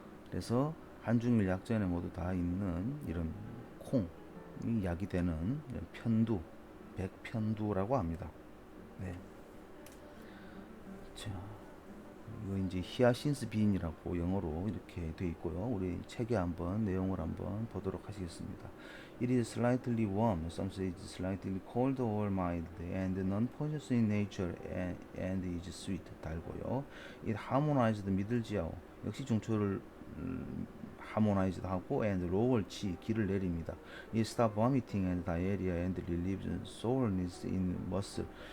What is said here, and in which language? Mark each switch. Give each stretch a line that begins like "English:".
Korean: 그래서 한중일 약전에 모두 다 있는 이런 콩이 약이 되는 이런 편두, 백편두라고 합니다. 자, 이거 이제 히아신스 빈이라고 영어로 이렇게 되어 있고요. 우리 책에 한번 내용을 한번 보도록 하시겠습니다.
English: It is slightly warm, some say it is slightly cold or mild, and non-poisonous in nature, and is sweet.
Korean: 달고요.
English: It harmonized middle지하오.
Korean: 역시 중초를 harmonized 하고,
English: and lower
Korean: 치, 기를 내립니다.
English: It stop vomiting and diarrhea and relieves soreness in muscle.